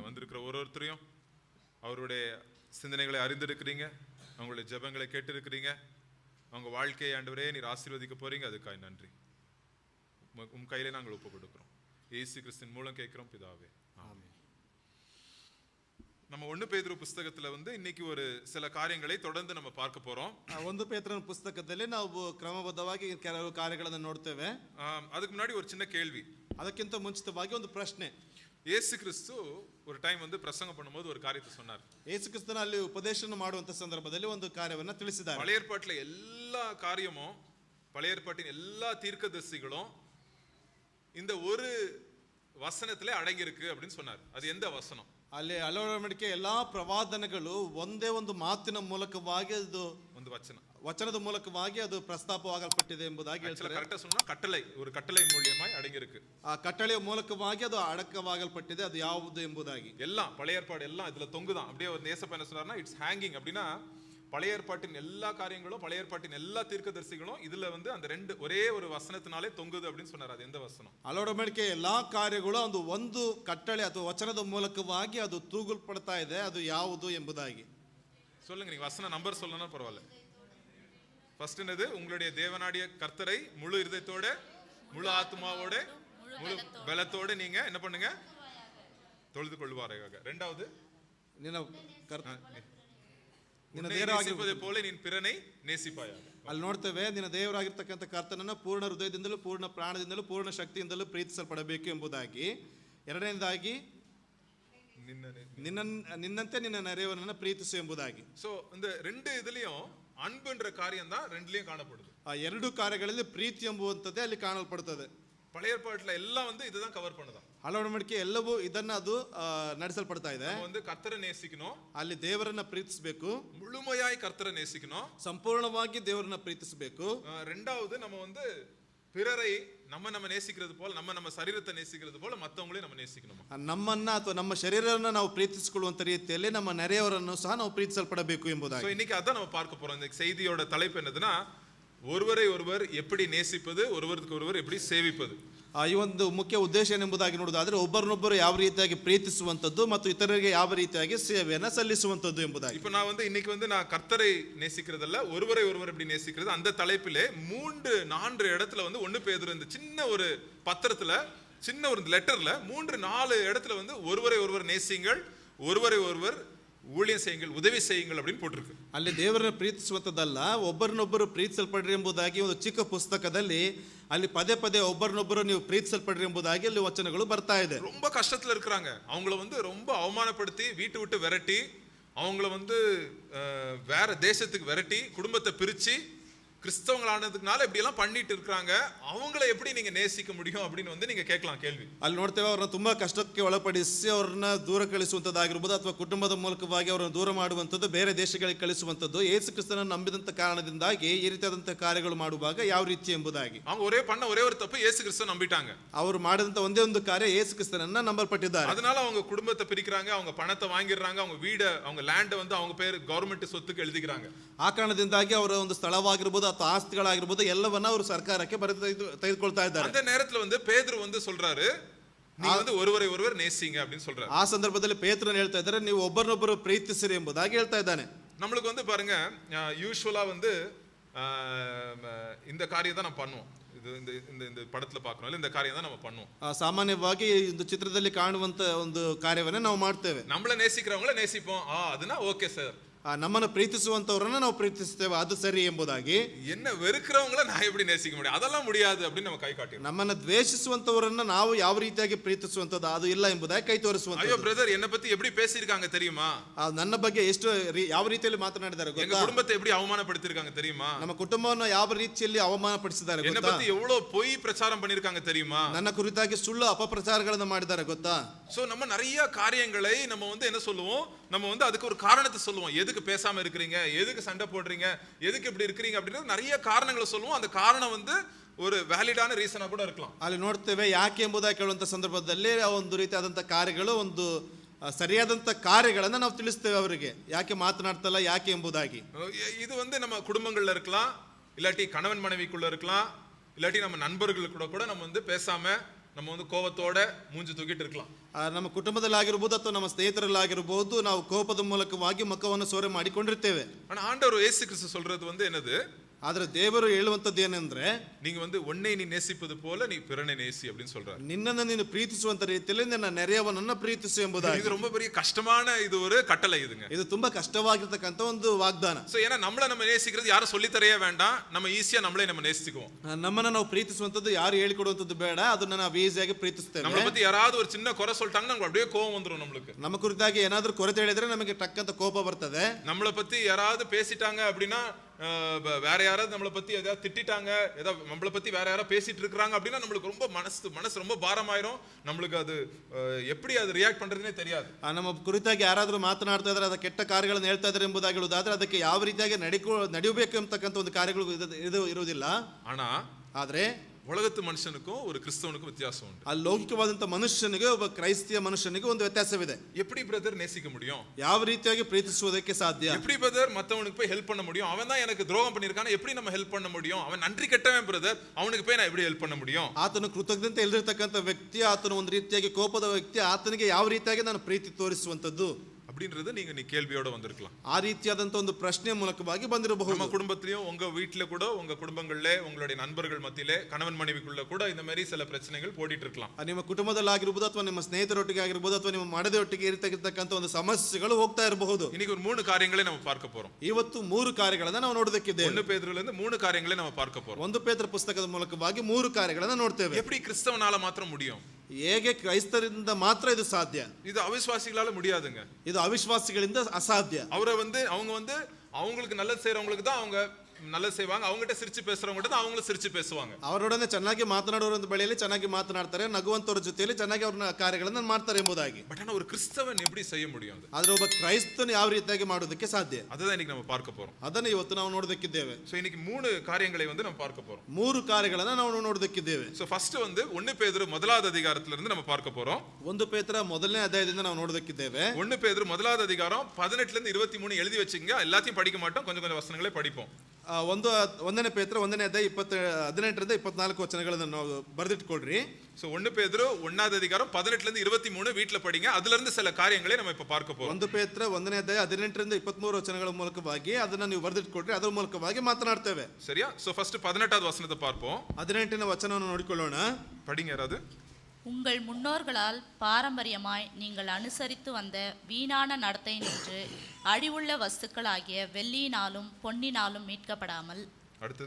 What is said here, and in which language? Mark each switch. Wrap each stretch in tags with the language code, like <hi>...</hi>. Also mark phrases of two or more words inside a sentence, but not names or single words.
<ta>வந்திருக்கிற ஒருத்தரையும் அவருடைய சிந்தனைகளை அறிந்திருக்கிறீங்க, அவங்களுடைய ஜெபங்களை கேட்டிருக்கிறீங்க. அவங்க வாழ்க்கையை ஆண்டவரே நீர் ஆசீர்வதிக்க போறீங்க, அதுக்காய் நன்றி. உம் கையிலே நாங்கள் ஒப்பு கொடுக்கிறோம். இயேசு கிறிஸ்துவின் மூலம் கேட்கிறோம் பிதாவே, ஆமென். நம்ம 1 பேதுரு புஸ்தகத்துல இன்னைக்கு ஒரு சில காரியங்களை தொடர்ந்து நம்ம பார்க்க போறோம்.</ta> <kn>1 ಪೇತ್ರನ ಪುಸ್ತಕದಲ್ಲಿ ನಾವು ಕ್ರಮಬದ್ಧವಾಗಿ ಕೆಲವು ಕಾರ್ಯಗಳನ್ನು ನೋಡ್ತೇವೆ.</kn> <ta>அதுக்கு முன்னாடி ஒரு சின்ன கேள்வி.</ta> <kn>ಅದಕ್ಕಿಂತ ಮುಂಚಿತವಾಗಿ ಒಂದು ಪ್ರಶ್ನೆ.</kn> <ta>இயேசு கிறிஸ்து ஒரு டைம் பிரசங்கம் பண்ணும்போது ஒரு காரியத்தை சொன்னார்.</ta> <kn>ಯೇಸು ಕ್ರಿಸ್ತನ ಅಲ್ಲಿ ಉಪದೇಶನ ಮಾಡುವಂತ ಸಂದರ್ಭದಲ್ಲಿ ಒಂದು ಕಾರ್ಯವನ್ನು ತಿಳಿಸಿದ್ದಾರೆ.</kn> <ta>பழைய ஏற்பாட்டில எல்லா காரியமும், பழைய ஏற்பாட்டின் எல்லா தீர்க்கதரிசிகளும் இந்த ஒரு வசனத்திலே அடங்கி இருக்கு அப்படின்னு சொன்னார். அது எந்த வசனம்?</ta> <kn>ಅಲ್ಲಿ ಅಳವಡಿಕೆ ಎಲ್ಲಾ ಪ್ರವಾದನೆಗಳು ಒಂದೇ ಒಂದು ಮಾತಿನ ಮೂಲಕವಾಗಿ ಅದು ಒಂದು ವಚನದ ಮೂಲಕವಾಗಿ ಅದು ಪ್ರಸ್ತಾಪವಾಗಲ್ಪಟ್ಟಿದೆ ಎಂಬುದಾಗಿ ಹೇಳ್ತಾರೆ.</kn> <ta>ಕರೆಕ್ಟಾ சொன்னா கட்டளை, ஒரு கட்டளை மூலமாய் அடங்கி இருக்கு.</ta> <kn>ಆ ಕಟ್ಟಳೆಯ ಮೂಲಕವಾಗಿ ಅದು ಅಡಕವಾಗಲ್ಪಟ್ಟಿದೆ. ಅದು ಯಾವುದು ಎಂಬುದಾಗಿ</kn> <ta>எல்லாம் பழைய ஏற்பாடு எல்லாம் இதுல தொங்குதான். அப்படியே ஒரு நேசப்ப என்ன சொன்னார்னா,</ta> <en>it's hanging.</en> <ta>அப்படின்னா பழைய ஏற்பாட்டின் எல்லா காரியங்களும், பழைய ஏற்பாட்டின் எல்லா தீர்க்கதரிசிகளும் இதுல அந்த ஒரே ஒரு வசனத்தினாலே தொங்குது அப்படின்னு சொன்னார். அது எந்த வசனம்?</ta> <kn>ಅಳವಡಿಕೆ ಎಲ್ಲಾ ಕಾರ್ಯಗಳು ಅದು ಒಂದು ಕಟ್ಟಳೆ ಅಥವಾ ವಚನದ ಮೂಲಕವಾಗಿ ಅದು ತೂಗಲ್ಪಡ್ತಾ ಇದೆ. ಅದು ಯಾವುದು ಎಂಬುದಾಗಿ</kn> <ta>சொல்லுங்க. நீங்க வசன நம்பர் சொல்லணும் பரவாயில்ல. ஃபர்ஸ்ட் என்னது? உங்களுடைய தேவனாடிய கர்த்தரை முழு இருதயத்தோட, முழு ஆத்மாவோட, முழு பலத்தோட நீங்க என்ன பண்ணுங்க? தொழுது கொள்வாராக. இரண்டாவது,</ta> <kn>ನಿನ್ನ ದೇವರಾಗಿರುವುದೇ</kn> <ta>போல ನೀನು பிறனை நேசிப்பாயாக.</ta> <kn>ಅಲ್ಲಿ ನೋಡ್ತೇವೆ, ನಿನ್ನ ದೇವರಾಗಿರ್ತಕ್ಕಂಥ ಕರ್ತನನ್ನು ಪೂರ್ಣ ಹೃದಯದಿಂದಲೂ, ಪೂರ್ಣ ಪ್ರಾಣದಿಂದಲೂ, ಪೂರ್ಣ ಶಕ್ತಿಯಿಂದಲೂ ಪ್ರೀತಿಸಲ್ಪಡಬೇಕು ಎಂಬುದಾಗಿ. ಎರಡನೇದಾಗಿ, ನಿನ್ನಂತೆ ನಿನ್ನ ನೆರೆಯವನನ್ನು ಪ್ರೀತಿಸು ಎಂಬುದಾಗಿ.</kn> <ta>சோ இந்த ரெண்டு இதுலயும் அன்புன்ற காரியம் தான் ரெண்டுலயும் காணப்படுது.</ta> <kn>ಆ ಎರಡು ಕಾರ್ಯಗಳಲ್ಲಿ ಪ್ರೀತಿ ಎಂಬುವಂತದ್ದೇ ಅಲ್ಲಿ ಕಾಣಲ್ಪಡುತ್ತದೆ.</kn> <ta>பழைய ஏற்பாட்டுல எல்லாம் இதுதான் கவர் பண்ணுதான்.</ta> <kn>ಅಳವಡಿಕೆ ಎಲ್ಲವೂ ಇದನ್ನ ಅದು ನಡೆಸಲ್ಪಡ್ತಾ ಇದೆ.</kn> <ta>ಕರ್ತரை நேசிக்கணும்,</ta> <kn>ಅಲ್ಲಿ ದೇವರನ್ನ ಪ್ರೀತಿಸಬೇಕು,</kn> <ta>முழுமையாய் கர்த்தரை நேசிக்கணும்,</ta> <kn>ಸಂಪೂರ್ಣವಾಗಿ ದೇವರನ್ನ ಪ್ರೀತಿಸಬೇಕು.</kn> <ta>ரெண்டாவது நம்ம பிறரை நம்ம நேசிக்கிறது போல, நம்ம சரீரத்தை நேசிக்கிறது போல மத்தவங்களையும் நம்ம நேசிக்கணும்.</ta> <kn>ನಮ್ಮನ್ನ ಅಥವಾ ನಮ್ಮ ಶರೀರವನ್ನು ನಾವು ಪ್ರೀತಿಸಿಕೊಳ್ಳುವಂತ ರೀತಿಯಲ್ಲಿ ನಮ್ಮ ನೆರೆಯವರನ್ನು ಸಹ ನಾವು ಪ್ರೀತಿಸಲ್ಪಡಬೇಕು ಎಂಬುದಾಗಿ.</kn> <ta>சோ இன்னைக்கு அதான் நம்ம பார்க்க போறோம். இந்த செய்தியோட தலைப்பு என்னதுன்னா, ஒருவரை ஒருவர் எப்படி நேசிப்பது, ஒருவருக்கு ஒருவர் எப்படி சேவிப்பது.</ta> <kn>ಈ ಒಂದು ಮುಖ್ಯ ಉದ್ದೇಶ ಎಂಬುದಾಗಿ ನೋಡುವುದಾದ್ರೆ, ಒಬ್ಬರನ್ನೊಬ್ಬರು ಯಾವ ರೀತಿಯಾಗಿ ಪ್ರೀತಿಸುವಂತದ್ದು ಮತ್ತು ಇತರರಿಗೆ ಯಾವ ರೀತಿಯಾಗಿ ಸೇವೆಯನ್ನು ಸಲ್ಲಿಸುವಂತದ್ದು ಎಂಬುದಾಗಿ.</kn> <ta>இப்போ நான் இன்னைக்கு நான் கர்த்தரை நேசிக்கிறதல்ல, ஒருவரை ஒருவர் எப்படி நேசிக்கிறது, அந்த தலைப்பிலே 3-4 இடத்துல 1 பேதுரு இந்த சின்ன ஒரு பத்திரத்துல, சின்ன ஒரு லெட்டர்ல 3-4 இடத்துல ஒருவரை ஒருவர் நேசியுங்கள், ஒருவரை ஒருவர் ஊழியம் செய்யுங்கள், உதவி செய்யுங்கள் அப்படின்னு போட்டிருக்கு.</ta> <kn>ಅಲ್ಲಿ ದೇವರನ್ನು ಪ್ರೀತಿಸುವಂತದ್ದಲ್ಲ, ಒಬ್ಬರನ್ನೊಬ್ಬರು ಪ್ರೀತಿಸಲ್ಪಡ್ರಿ ಎಂಬುದಾಗಿ ಒಂದು ಚಿಕ್ಕ ಪುಸ್ತಕದಲ್ಲಿ ಅಲ್ಲಿ ಪದೇ ಪದೇ ಒಬ್ಬರನ್ನೊಬ್ಬರು ನೀವು ಪ್ರೀತಿಸಲ್ಪಡ್ರಿ ಎಂಬುದಾಗಿ ಅಲ್ಲಿ ವಚನಗಳು ಬರ್ತಾ ಇದೆ.</kn> <ta>ரொம்ப கஷ்டத்துல இருக்கிறாங்க, அவங்கள ரொம்ப அவமானப்படுத்தி வீட்டு விட்டு விரட்டி, அவங்கள வேற தேசத்துக்கு விரட்டி, குடும்பத்தை பிரிச்சு கிறிஸ்தவங்களானதுனால இப்படி எல்லாம் பண்ணிட்டு இருக்காங்க. அவங்கள எப்படி நீங்க நேசிக்க முடியும் அப்படின்னு நீங்க கேட்கலாம் கேள்வி.</ta> <kn>ಅಲ್ಲಿ ನೋಡ್ತೇವೆ, ಅವ್ರನ್ನ ತುಂಬಾ ಕಷ್ಟಕ್ಕೆ ಒಳಪಡಿಸಿ ಅವ್ರನ್ನ ದೂರ ಕಳಿಸುವಂತದ್ದಾಗಿರ್ಬೋದು, ಅಥವಾ ಕುಟುಂಬದ ಮೂಲಕವಾಗಿ ಅವರನ್ನು ದೂರ ಮಾಡುವಂಥದ್ದು, ಬೇರೆ ದೇಶಗಳಿಗೆ ಕಳಿಸುವಂಥದ್ದು, ಯೇಸು ಕ್ರಿಸ್ತನನ್ನು ನಂಬಿದಂತ ಕಾರಣದಿಂದಾಗಿ ಈ ರೀತಿಯಾದಂತಹ ಕಾರ್ಯಗಳು ಮಾಡುವಾಗ ಯಾವ ರೀತಿ ಎಂಬುದಾಗಿ.</kn> <ta>அவங்க ஒரே ஒரு தப்பு, ಯೇಸು ಕ್ರಿಸ್ತನ நம்பிட்டாங்க.</ta> <kn>ಅವರು ಮಾಡಿದಂತ ಒಂದೇ ಒಂದು ಕಾರ್ಯ ಯೇಸು ಕ್ರಿಸ್ತನನ್ನ ನಂಬಲ್ಪಟ್ಟಿದ್ದಾರೆ.</kn> <ta>அதனால அவங்க குடும்பத்தை பிரிக்கிறாங்க, அவங்க பணத்தை வாங்கிடுறாங்க, அவங்க வீட, அவங்க லேண்ட் அவங்க பேர் கவர்மெண்ட் சொத்துக்கு எழுதிக்கிறாங்க.</ta> <kn>ಆ ಕಾರಣದಿಂದಾಗಿ ಅವರ ಒಂದು ಸ್ಥಳವಾಗಿರ್ಬೋದು ಅಥವಾ ಆಸ್ತಿಗಳಾಗಿರ್ಬೋದು ಎಲ್ಲವನ್ನ ಅವರು ಸರ್ಕಾರಕ್ಕೆ ತೆಗೆದುಕೊಳ್ತಾ ಇದ್ದಾರೆ.</kn> <ta>அந்த நேரத்துல பேதுரு சொல்றாரு, நீ ஒருவரை ஒருவர் நேசிங்க அப்படின்னு சொல்றாரு.</ta> <kn>ಆ ಸಂದರ್ಭದಲ್ಲಿ ಪೇತ್ರನು ಹೇಳ್ತಾ ಇದ್ದಾರೆ, ನೀವು ಒಬ್ಬರನ್ನೊಬ್ಬರು ಪ್ರೀತಿಸಿರಿ ಎಂಬುದಾಗಿ ಹೇಳ್ತಾ ಇದ್ದಾನೆ.</kn> <ta>நம்மளுக்கு பாருங்க, யூசுவலா இந்த காரியம் தான் நம்ம பண்ணுவோம். இந்த படத்துல பார்க்கணும், இந்த காரியம் தான் நம்ம பண்ணுவோம்.</ta> <kn>ಸಾಮಾನ್ಯವಾಗಿ இந்த ಚಿತ್ರದಲ್ಲಿ ಕಾಣುವಂತ ಒಂದು ಕಾರ್ಯವನ್ನ ನಾವು ಮಾಡ್ತೇವೆ.</kn> <ta>நம்மள நேசிக்கிறவங்கள நேசிப்போம், அதுனா ஓகே சார்.</ta> <kn>ನಮ್ಮನ್ನು ಪ್ರೀತಿಸುವಂತವರನ್ನ ನಾವು ಪ್ರೀತಿಸ್ತೇವೆ, ಅದು ಸರಿ ಎಂಬುದಾಗಿ.</kn> <ta>என்ன வெறுக்கிறவங்கள நான் எப்படி நேசிக்க முடியும், அதெல்லாம் முடியாது அப்படின்னு நம்ம கை காட்டி.</ta> <kn>ನಮ್ಮನ್ನು ದ್ವೇಷಿಸುವಂತವರನ್ನ ನಾವು ಯಾವ ರೀತಿಯಾಗಿ ಪ್ರೀತಿಸುವಂತದ್ದು ಅದು ಇಲ್ಲ ಎಂಬುದಾಗಿ ಕೈ ತೋರಿಸುವಂತ. ಅಯ್ಯೋ ಬ್ರದರ್,</kn> <ta>என்ன பத்தி எப்படி பேசிருக்காங்க தெரியுமா,</ta> <kn>ನನ್ನ ಬಗ್ಗೆ ಎಷ್ಟು ಯಾವ ರೀತಿಯಲ್ಲಿ ಮಾತನಾಡಿದ್ದಾರೆ ಗೊತ್ತಾ,</kn> <ta>எங்க குடும்பத்தை எப்படி அவமானப்படுத்திருக்காங்க தெரியுமா,</ta> <kn>ನಮ್ಮ ಕುಟುಂಬವನ್ನು ಯಾವ ರೀತಿಯಲ್ಲಿ ಅವಮಾನಪಡಿಸಿದ್ದಾರೆ ಗೊತ್ತಾ,</kn> <ta>என்ன பத்தி எவ்வளவு பொய் பிரச்சாரம் பண்ணிருக்காங்க தெரியுமா,</ta> <kn>ನನ್ನ ಕುರಿತಾಗಿ ಸುಳ್ಳು ಅಪಪ್ರಚಾರಗಳನ್ನು ಮಾಡಿದ್ದಾರೆ ಗೊತ್ತಾ.</kn> <ta>சோ நம்ம நிறைய காரியங்களை நம்ம வந்து என்ன சொல்லுவோம், நம்ம வந்து அதுக்கு ஒரு காரணத்தை சொல்லுவோம். எதுக்கு பேசாம இருக்கிறீங்க, எதுக்கு சண்டை போடுறீங்க, எதுக்கு இப்படி இருக்கிறீங்க அப்படின்றது நிறைய காரணங்களை சொல்லுவோம். அந்த காரணம் வந்து ஒரு</ta> <en>valid reason</en> <ta>ಕೂಡ இருக்கலாம்.</ta> <kn>ಅಲ್ಲಿ ನೋಡ್ತೇವೆ ಯಾಕೆ ಎಂಬುದಾಗಿ ಕೇಳುವಂಥ ಸಂದರ್ಭದಲ್ಲಿ ಒಂದು ರೀತಿಯಾದಂಥ ಕಾರ್ಯಗಳು, ಒಂದು ಸರಿಯಾದಂಥ ಕಾರ್ಯಗಳನ್ನು ನಾವು ತಿಳಿಸ್ತೇವೆ ಅವರಿಗೆ, ಯಾಕೆ ಮಾತನಾಡ್ತಲ್ಲ ಯಾಕೆ ಎಂಬುದಾಗಿ.</kn> <ta>இது வந்து நம்ம குடும்பங்கள்ல இருக்கலாம், இல்லாட்டி கணவன் மனைவிக்குள்ள இருக்கலாம், இல்லாட்டி நம்ம நண்பர்கள் கூட நம்ம வந்து பேசாம நம்ம வந்து கோபத்தோட மூஞ்சி தூக்கிட்டு இருக்கலாம்.</ta> <kn>ನಮ್ಮ ಕುಟುಂಬದಲ್ಲಾಗಿರ್ಬೋದು ಅಥವಾ ನಮ್ಮ ಸ್ನೇಹಿತರಲ್ಲಾಗಿರ್ಬೋದು, ನಾವು ಕೋಪದ ಮೂಲಕವಾಗಿ ಮುಖವನ್ನು ಸೋರೆ ಮಾಡಿಕೊಂಡಿರ್ತೇವೆ.</kn> <ta>ஆனா ஆண்டவர் இயேசு கிறிஸ்து சொல்றது வந்து என்னது,</ta> <kn>ಆದ್ರೆ ದೇವರು ಹೇಳುವಂತದ್ದು ಏನಂದ್ರೆ,</kn> <ta>நீங்க வந்து உன்னை நீ நேசிப்பது போல நீ பிறனை நேசி அப்படின்னு சொல்றாரு.</ta> <kn>ನಿನ್ನನ್ನು ನೀನು ಪ್ರೀತಿಸುವಂತ ರೀತಿಯಲ್ಲಿ ನಿನ್ನ ನೆರೆಯವನನ್ನ ಪ್ರೀತಿಸು ಎಂಬುದಾಗಿ.</kn> <ta>இது ரொம்ப பெரிய கஷ்டமான இது ஒரு கட்டளை இதுங்க.</ta> <kn>ಇದು ತುಂಬಾ ಕಷ್ಟವಾಗಿರ್ತಕ್ಕಂಥ ಒಂದು ವಾಗ್ದಾನ.</kn> <ta>சோ ஏன்னா நம்ம நேசிக்கிறது யாரும் சொல்லி தரையே வேண்டாம், நம்ம ஈஸியா நம்மளே நம்ம நேசிக்குவோம்.</ta> <kn>ನಮ್ಮನ್ನ ನಾವು ಪ್ರೀತಿಸುವಂತದ್ದು ಯಾರು ಹೇಳಿಕೊಡುವಂತದ್ದು ಬೇಡ, ಅದನ್ನ ನಾವು ಈಸಿಯಾಗಿ ಪ್ರೀತಿಸ್ತೇವೆ.</kn> <ta>நம்மள பத்தி யாராவது ஒரு சின்ன குறை சொல்லிட்டாங்கன்னா நமக்கு அப்படியே கோபம் வந்துரும். நம்மளுக்கு</ta> <kn>ನಮ್ಮ ಕುರಿತಾಗಿ ಏನಾದ್ರೂ ಕೊರತೆ ಹೇಳಿದ್ರೆ ನಮಗೆ ಟಕ್ಕಂತ ಕೋಪ ಬರ್ತದೆ.</kn> <ta>நம்மள பத்தி யாராவது பேசிட்டாங்க அப்படின்னா, வேற யாராவது நம்மளை பத்தி ஏதாவது திட்டாங்க, ஏதாவது நம்மளை பத்தி வேற யாராவது பேசிட்டு இருக்காங்க அப்படின்னா நம்மளுக்கு ரொம்ப மனசு ரொம்ப பாரமாயிரும். நம்மளுக்கு அது எப்படி அது ரியாக்ட் பண்றதுன்னே தெரியாது.</ta> <kn>ನಮ್ಮ ಕುರಿತಾಗಿ ಯಾರಾದ್ರೂ ಮಾತನಾಡ್ತಾ ಇದ್ರೆ, ಅದ ಕೆಟ್ಟ ಕಾರ್ಯಗಳನ್ನು ಹೇಳ್ತಾ ಇದ್ದಾರೆ ಎಂಬುದಾಗಿ ಹೇಳುವುದಾದ್ರೆ ಅದಕ್ಕೆ ಯಾವ ರೀತಿಯಾಗಿ ನಡೆಯಬೇಕು ಎಂಬತಕ್ಕಂಥ ಒಂದು ಕಾರ್ಯಗಳು ಇರುವುದಿಲ್ಲ. ಆದ್ರೆ</kn> <ta>உலகத்து மனுஷனுக்கும் ஒரு கிறிஸ்தவனுக்கும் வித்தியாசம் உண்டு.</ta> <kn>ಆ ಲೌಕಿಕವಾದಂತ ಮನುಷ್ಯನಿಗೆ, ಒಬ್ಬ ಕ್ರೈಸ್ತಿಯ ಮನುಷ್ಯನಿಗೆ ಒಂದು ವ್ಯತ್ಯಾಸವಿದೆ.</kn> <ta>எப்படி பிரதர் நேசிக்க முடியும்,</ta> <kn>ಯಾವ ರೀತಿಯಾಗಿ ಪ್ರೀತಿಸುವುದಕ್ಕೆ ಸಾಧ್ಯ,</kn> <ta>எப்படி பிரதர் மத்தவனுக்கு போய் ஹெல்ப் பண்ண முடியும், அவன் தான் எனக்கு துரோகம் பண்ணிருக்கானே எப்படி நம்ம ஹெல்ப் பண்ண முடியும், அவன் நன்றி கெட்டவன் பிரதர், அவனுக்கு போய் நான் எப்படி ஹெல்ப் பண்ண முடியும்.</ta> <kn>ಆತನು ಕೃತಜ್ಞತೆ ಇಲ್ಲದಿರತಕ್ಕಂಥ ವ್ಯಕ್ತಿ, ಆತನು ಒಂದು ರೀತಿಯಾಗಿ ಕೋಪದ ವ್ಯಕ್ತಿ, ಆತನಿಗೆ ಯಾವ ರೀತಿಯಾಗಿ ನಾನು ಪ್ರೀತಿ ತೋರಿಸುವಂತದ್ದು</kn> <ta>அப்படின்றது நீ கேள்வியோட வந்திருக்கலாம்.</ta> <kn>ಆ ರೀತಿಯಾದಂತ ಒಂದು ಪ್ರಶ್ನೆ ಮೂಲಕವಾಗಿ ಬಂದಿರಬಹುದು.</kn> <ta>நம்ம குடும்பத்திலயும், உங்க வீட்டுல கூட, உங்க குடும்பங்கள்ல, உங்களுடைய நண்பர்கள் மத்தியிலே, கணவன் மனைவிக்குள்ள கூட இந்த மாதிரி சில பிரச்சனைகள் ಓಡಿட்டு இருக்கலாம்.</ta> <kn>ನಿಮ್ಮ ಕುಟುಂಬದಲ್ಲಾಗಿರಬಹುದು, ಅಥವಾ ನಿಮ್ಮ ಸ್ನೇಹಿತರೊಟ್ಟಿಗೆ ಆಗಿರಬಹುದು, ಅಥವಾ ನಿಮ್ಮ ಮಡದಿಯೊಟ್ಟಿಗೆ ಇರತಕ್ಕಂಥ ಒಂದು ಸಮಸ್ಯೆಗಳು ಹೋಗ್ತಾ ಇರಬಹುದು.</kn> <ta>இன்னைக்கு ஒரு 3 காரியங்களை நம்ம பார்க்க போறோம்.</ta> <kn>ಇವತ್ತು 3 ಕಾರ್ಯಗಳನ್ನು ನಾವು ನೋಡೋದಕ್ಕಿದ್ದೇವೆ.</kn> <ta>1 ಪೇತ್ರದಿಂದ 3 காரியங்களை நம்ம பார்க்க போறோம்.</ta> <kn>1 ಪೇತ್ರ ಪುಸ್ತಕದ ಮೂಲಕವಾಗಿ 3 ಕಾರ್ಯಗಳನ್ನು ನೋಡ್ತೇವೆ.</kn> <ta>எப்படி கிறிஸ்தவனால மாத்திரம் முடியும்,</ta> <kn>ಹೇಗೆ ಕ್ರೈಸ್ತರಿಂದ ಮಾತ್ರ ಇದು ಸಾಧ್ಯ,</kn> <ta>இது அவிசுவாசிகளால முடியாதுங்க.</ta> <kn>ಇದು ಅವಿಶ್ವಾಸಿಗಳಿಂದ ಅಸಾಧ್ಯ.</kn> <ta>அவங்க வந்து அவங்களுக்கு நல்லது செய்றவங்களுக்கு தான் அவங்க நல்லது செய்வாங்க, அவங்ககிட்ட சிரிச்சு பேசுறவங்ககிட்ட தான் அவங்களும் சிரிச்சு பேசுவாங்க.</ta> <kn>ಅವರೊಡನೆ ಚೆನ್ನಾಗಿ ಮಾತನಾಡುವವರ ಬಳಿಯಲ್ಲಿ ಚೆನ್ನಾಗಿ ಮಾತನಾಡ್ತಾರೆ, ನಗುವಂತವರ ಜೊತೆಯಲ್ಲಿ ಚೆನ್ನಾಗಿ ಅವ್ರನ್ನ ಕಾರ್ಯಗಳನ್ನು ಮಾಡ್ತಾರೆ ಎಂಬುದಾಗಿ.</kn> <ta>பட் ஆனா ஒரு கிறிஸ்தவன் எப்படி செய்ய முடியும்,</ta> <kn>ಆದ್ರೆ ಒಬ್ಬ ಕ್ರೈಸ್ತನು ಯಾವ ರೀತಿಯಾಗಿ ಮಾಡೋದಕ್ಕೆ ಸಾಧ್ಯ,</kn> <ta>ಅದನ್ನ இன்னைக்கு நம்ம பார்க்க போறோம்.</ta> <kn>ಅದನ್ನ ಇವತ್ತು ನಾವು ನೋಡೋದಕ್ಕಿದ್ದೇವೆ.</kn> <ta>சோ இன்னைக்கு 3 காரியங்களை வந்து நம்ம பார்க்க போறோம்.</ta> <kn>3 ಕಾರ್ಯಗಳನ್ನು ನಾವು ನೋಡೋದಕ್ಕಿದ್ದೇವೆ.</kn> <ta>சோ ஃபர்ஸ்ட் வந்து 1 பேதுரு முதலாவது அதிகாரத்துல இருந்து நம்ம பார்க்க போறோம்.</ta> <kn>1 ಪೇತ್ರ ಮೊದಲನೇ ಅಧ್ಯಾಯದಿಂದ ನಾವು ನೋಡೋದಕ್ಕಿದ್ದೇವೆ.</kn> <ta>1 பேதுரு முதலாவது அதிகாரம் 18 ல இருந்து 23 எழுதி வச்சுங்க, எல்லாத்தையும் படிக்க மாட்டோம், கொஞ்சம் வசனங்களே படிப்போம்.</ta> <kn>1ನೇ ಪೇತ್ರ 1ನೇ ಅಧ್ಯಾಯ 18ರಿಂದ 24 ವಚನಗಳನ್ನು ನಾವು ಬರೆದಿಟ್ಕೊಳ್ರಿ.</kn> <ta>சோ 1 பேதுரு 1வது அதிகாரம் 18 ல இருந்து 23 வீட்ல படிங்க, அதுல இருந்து சில காரியங்களை நம்ம இப்ப பார்க்க போறோம்.</ta> <kn>1 ಪೇತ್ರ 1ನೇ ಅಧ್ಯಾಯ 18ರಿಂದ 23 ವಚನಗಳ ಮೂಲಕವಾಗಿ ಅದನ್ನ ನೀವು ಬರೆದಿಟ್ಕೊಳ್ರಿ, ಅದರ ಮೂಲಕವಾಗಿ ಮಾತನಾಡ್ತೇವೆ.</kn> <ta>சரியா? சோ ஃபர்ஸ்ட் 18வது வசனத்தை பார்ப்போம்.</ta> <kn>18ನೇ ವಚನವನ್ನು ನೋಡಿಕೊಳ್ಳೋಣ.</kn> <ta>படிங்க யாராவது. உங்கள் முன்னோர்களால் பாரம்பரியமாய் நீங்கள் அனுசரித்து வந்த வீணான நடத்தை நின்று அழிவுள்ள வஸ்துக்களாகிய வெள்ளியினாலும் பொன்னினாலும் மீட்கப்படாமல், அடுத்தது,</ta>